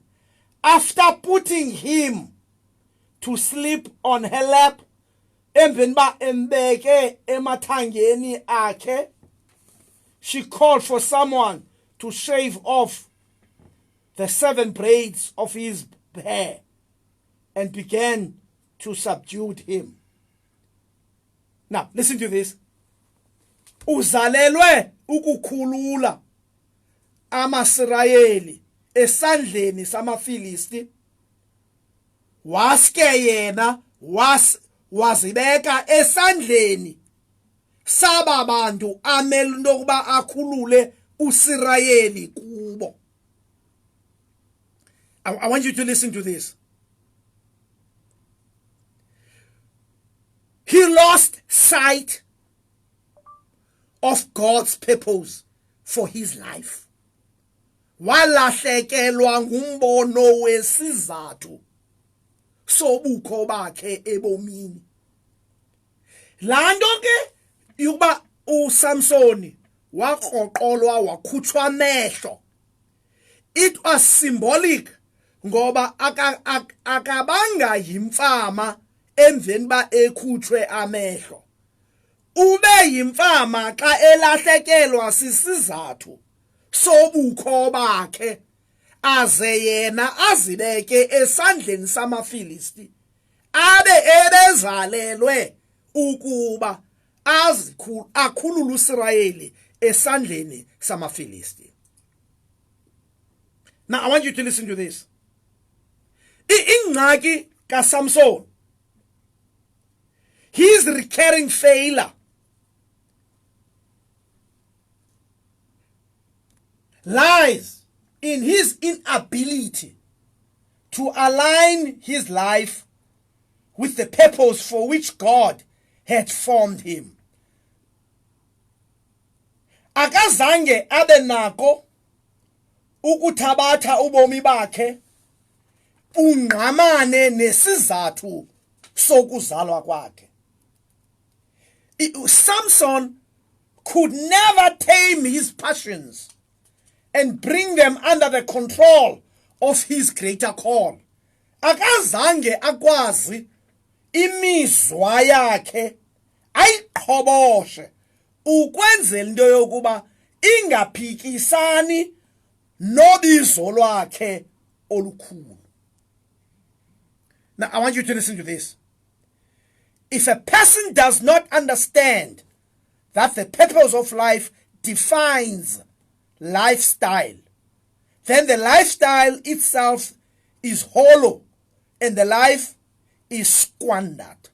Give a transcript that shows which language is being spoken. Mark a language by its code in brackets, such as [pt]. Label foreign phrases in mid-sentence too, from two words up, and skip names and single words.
[en] After putting him to sleep on her lap, she called for someone to shave off the 7 braids of his hair and began to subdue him. Now, listen to this. [xh] Uzalelwe ukukhulula amaSirayeli esandleni samaFilisti, waske yena wazibeka esandleni saba bantu amele ukuba akhulule uSirayeli kubo. [en] I want you to listen to this. He lost sight of God's purpose for his life. [xh] Walahlekelwa ngumbono wesizathu sobukho bakhe ebomini. Lando ke yuba uSamsoni waqoqolwa wakhutshwa amehlo. [en] It was symbolic [xh] ngoba akabanga yimfama emveni ba ekhutshwe amehlo. Ube yimfama xa elahlekelwa sisizathu sobukho bakhe, aze yena azibeke esandleni samaFilisti, abe ebezalelwe ukuba akhulule uIsrayeli esandleni samaFilisti. [en] Now I want you to listen to this. [xh] Ingxaki kaSamson, [en] his recurring failure lies in his inability to align his life with the purpose for which God had formed him. [xh] Akazange abe nako ukuthabatha ubomi bakhe ungqamane nesizathu sokuzalwa kwakhe. [en] Samson could never tame his passions and bring them under the control of his greater call. [xh] Akazange akwazi imizwa yakhe ayiqhoboshe ukwenzela into yokuba ingaphikisani nobizo lwakhe olukhulu. [en] Now I want you to listen to this. If a person does not understand that the purpose of life defines lifestyle, then the lifestyle itself is hollow and the life is squandered.